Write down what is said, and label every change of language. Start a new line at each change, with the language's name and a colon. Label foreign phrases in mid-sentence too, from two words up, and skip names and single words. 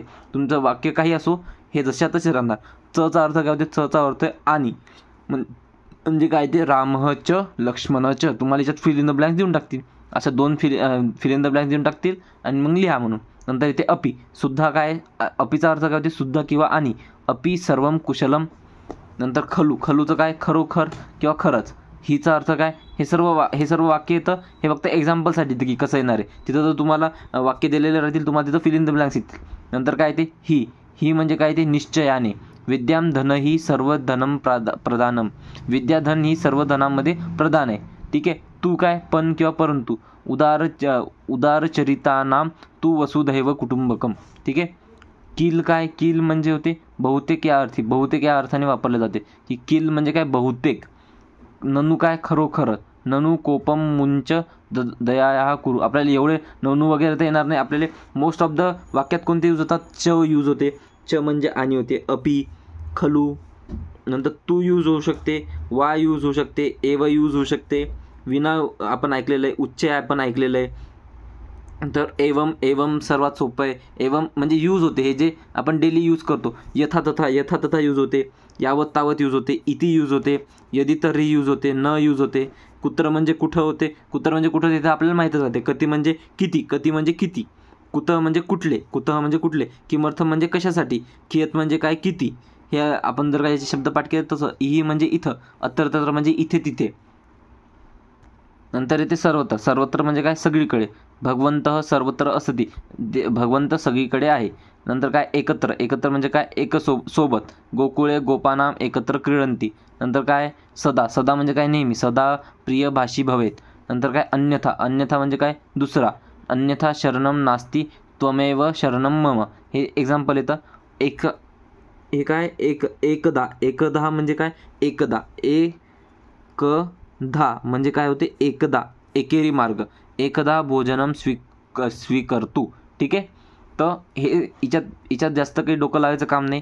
Marathi: तुमचं वाक्य काही असो, हे जशा तसे राहणार. चा अर्थ काय होते, चा अर्थ आहे आणि, म्हणजे काय ते, रामच लक्ष्मणच. तुम्हाला याच्यात
English: fill in the blanks
Marathi: देऊन टाकतील, असं 2
English: fill in the blanks
Marathi: देऊन टाकतील आणि मग लिहा म्हणून. नंतर इथे अपि सुद्धा, काय अपीचा अर्थ काय होते, सुद्धा किंवा आणि.
Sanskrit: अपि सर्वम कुशलम.
Marathi: नंतर खलूचं काय, खरोखर किंवा खरंच. हिचा अर्थ काय, हे सर्व वाक्य येतं. हे फक्त एक्झाम्पलसाठी येतं की कसं येणार आहे. तिथं जर तुम्हाला वाक्य दिलेले राहतील, तुम्हाला तिथं
English: fill in the blanks
Marathi: येतील. नंतर काय ते ही म्हणजे काय ते, निश्चयाने.
Sanskrit: विद्याम धन ही सर्व धनम प्रधानम.
Marathi: विद्याधन ही सर्व धनामध्ये प्रधान आहे. ठीक आहे. तू काय, पण किंवा परंतु.
Sanskrit: उदारचरितानाम तू वसुधैव कुटुंबकम.
Marathi: ठीक आहे. किल काय, किल म्हणजे होते बहुतेक या अर्थाने वापरले जाते. की किल म्हणजे काय, बहुतेक. ननु काय, खरोखर.
Sanskrit: ननु कोपम मुंच दया कुरु.
Marathi: आपल्याला एवढे ननु वगैरे तर येणार नाही. आपल्याला
English: most of the
Marathi: वाक्यात कोणते यूज होतात, च यूज होते. च म्हणजे आणि होते. अपि, खलू, नंतर तू यूज होऊ शकते, वा यूज होऊ शकते, एव यूज होऊ शकते, विना आपण ऐकलेलं आहे, उच्च आपण ऐकलेलं आहे. तर एवम सर्वात सोपं आहे. एवम म्हणजे यूज होते, हे जे आपण
English: daily use
Marathi: करतो.
Sanskrit: यथा तथा
Marathi: यूज होते.
Sanskrit: यावत तावत
Marathi: यूज होते. इति यूज होते.
Sanskrit: यदि तर्हि
Marathi: यूज होते. न यूज होते. कुत्र म्हणजे कुठं होते. ते आपल्याला माहीतच राहते. कती म्हणजे किती. कुतः म्हणजे कुठले. किमर्थ म्हणजे कशासाठी. कियत म्हणजे काय, किती. हे आपण जर काही शब्द पाठ केले तसं. इही म्हणजे इथं.
Sanskrit: अत्र तत्र
Marathi: म्हणजे इथे तिथे. नंतर येते सर्वत्र म्हणजे काय, सगळीकडे.
Sanskrit: भगवंत सर्वत्र असती.
Marathi: भगवंत सगळीकडे आहे. नंतर काय, एकत्र म्हणजे काय, सोबत.
Sanskrit: गोकुळे गोपानाम एकत्र क्रीडंती.
Marathi: नंतर काय, सदा म्हणजे काय, नेहमी.
Sanskrit: सदा प्रिय भाषी भवेत.
Marathi: नंतर काय, अन्यथा म्हणजे काय, दुसरा.
Sanskrit: अन्यथा शरणम नास्ती त्वमेव शरणम मम.
Marathi: हे एक्झाम्पल येतं. हे काय, एकदा म्हणजे काय, एकदा म्हणजे काय होते, एकदा. एकेरी मार्ग.
Sanskrit: एकदा भोजनम स्वीकर्तु.
Marathi: ठीक आहे. तर हे हिच्यात जास्त काही डोकं लावायचं काम नाही.